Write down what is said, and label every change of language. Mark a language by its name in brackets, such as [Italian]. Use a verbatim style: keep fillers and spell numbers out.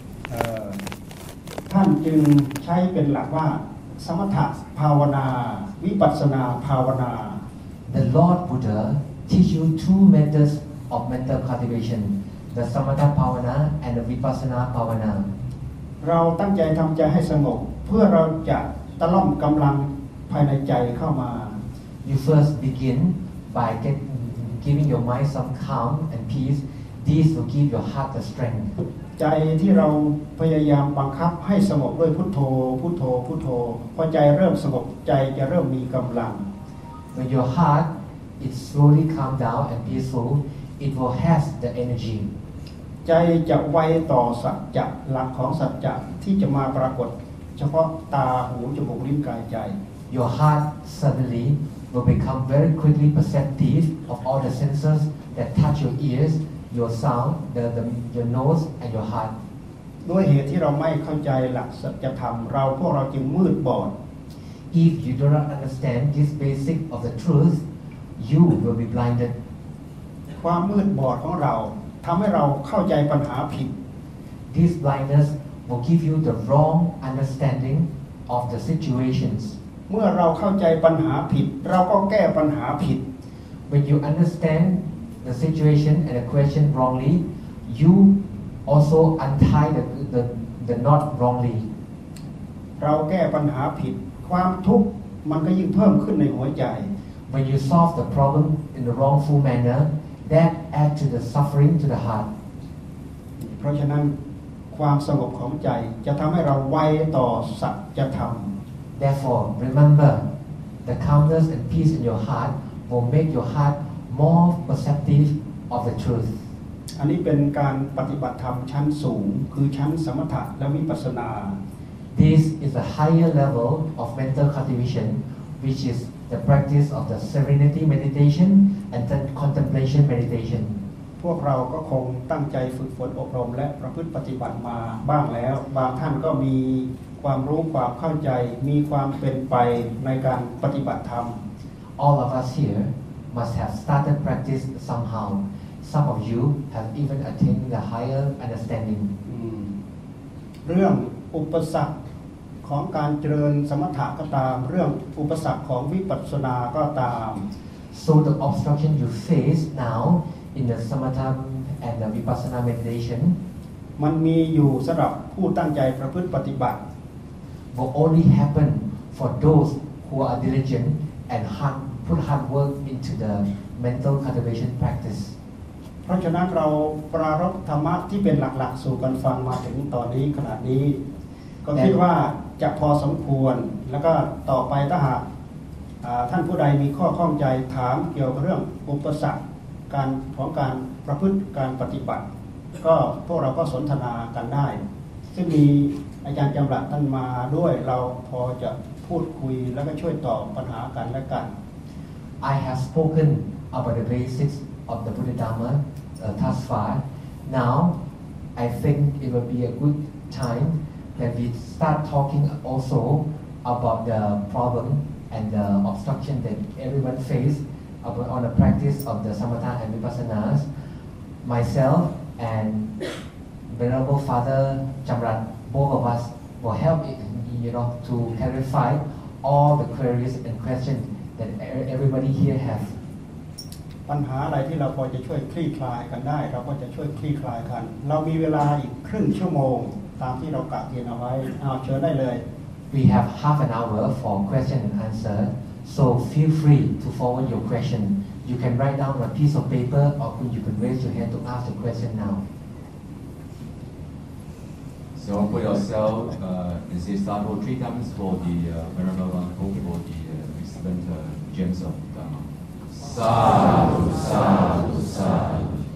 [Thai] เอ่อท่านจึงใช้เป็นหลักว่าสมถะภาวนาวิปัสสนาภาวนา [English] The Lord Buddha teach you two methods of mental cultivation, the Samatha Bhavana and the Vipassana Bhavana. [Thai] เราตั้งใจทำใจให้สงบเพื่อเราจะตะล่อมกำลังภายในใจเข้ามา [English] You first begin by get, giving your mind some calm and peace. This will give your heart the strength. [Thai] ใจที่เราพยายามบังคับให้สงบด้วยพุทโธพุทโธพุทโธพอใจเริ่มสงบใจจะเริ่มมีกำลัง [English] When your heart It slowly calm down and peaceful. It will have the energy. [Thai] ใจจะไวต่อสัจจะหลักของสัจจะที่จะมาปรากฏเฉพาะตาหูจมูกลิ้นกายใจ [English] Your heart suddenly will become very quickly perceptive of all the senses that touch your ears, your sound, the, the your nose, and your heart. [Thai] ด้วยเหตุที่เราไม่เข้าใจหลักสัจธรรมเราพวกเราจึงมืดบอด [English] If you do not understand this basic of the truth. You will be blinded. [Thai] ความมืดบอดของเราทำให้เราเข้าใจปัญหาผิด [English] This blindness will give you the wrong understanding of the situations. [Thai] เมื่อเราเข้าใจปัญหาผิดเราก็แก้ปัญหาผิด [English] When you understand the situation and the question wrongly, you also untie the the the knot wrongly. [Thai] เราแก้ปัญหาผิดความทุกข์มันก็ยิ่งเพิ่มขึ้นในหัวใจ [English] When you solve the problem in the wrongful manner, that adds to the suffering to the heart. [Thai] เพราะฉะนั้นความสงบของใจจะทำให้เราไวต่อสัจธรรม [English] Therefore, remember, the calmness and peace in your heart will make your heart more perceptive of the truth. [Thai] อันนี้เป็นการปฏิบัติธรรมชั้นสูงคือชั้นสมถะและวิปัสสนา [English] This is a higher level of mental cultivation, which is the practice of the serenity meditation and the contemplation meditation [Thai] พวกเราก็คงตั้งใจฝึกฝนอบรมและประพฤติปฏิบัติมาบ้างแล้วบางท่านก็มีความรู้ความเข้าใจมีความเป็นไปในการปฏิบัติธรรม [English] All of us here must have started practice somehow. Some of you have even attained the higher understanding. [Thai] เรื่องอุปสรรคของการเจริญสมถะก็ตามเรื่องอุปสรรคของวิปัสสนาก็ตาม [English] So the obstruction you face now in the samatha and the vipassana meditation [Thai] มันมีอยู่สำหรับผู้ตั้งใจประพฤติปฏิบัติ [English] will only happen for those who are diligent and hard, put hard work into the mental cultivation practice [Thai] เพราะฉะนั้นเราปรารภธรรมะที่เป็นหลักๆสู่กันฟังมาถึงตอนนี้ขนาดนี้ก็คิดว่าจะพอสมควรแล้วก็ต่อไปถ้าหากท่านผู้ใดมีข้อข้องใจถามเกี่ยวกับเรื่องอุปสรรคการของการประพฤติการปฏิบัติก็พวกเราก็สนทนากันได้ซึ่งมีอาจารย์จำรัดท่านมาด้วยเราพอจะพูดคุยแล้วก็ช่วยตอบปัญหากันและกัน [English] I have spoken about the basics of the Buddha Dharma uh, thus far. Now I think it will be a good time. That we start talking also about the problem and the obstruction that everyone face about on the practice of the samatha and vipassanas. Myself and Venerable Father Jamrat, both of us will help it, you know, to clarify all the queries and questions that everybody here has. [Thai] ปัญหาอะไรที่เราพอจะช่วยคลี่คลายกันได้เราก็จะช่วยคลี่คลายกันเรามีเวลาอีกครึ่งชั่วโมงตามที่เรากะเกณฑ์เอาไว้เอาเชิญได้เลย [English] We have half an hour for question and answer so feel free to forward your question you can write down on a piece of paper or you can raise your hand to ask the question now so put yourself uh, in this table three times for the Venerable uh, Uncle for the uh, excellent uh, gems of Dharma Sadhu, sadhu, sadhu.